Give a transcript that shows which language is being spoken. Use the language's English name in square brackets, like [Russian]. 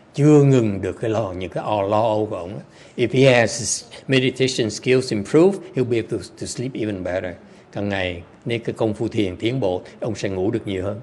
[Vietnamese] chưa ngừng được cái những cái lo âu của ông. [English] If he has his meditation skills improved, he'll be able to sleep even better. [Vietnamese] Càng ngày nếu cái công phu thiền tiến bộ, ông sẽ ngủ được nhiều hơn.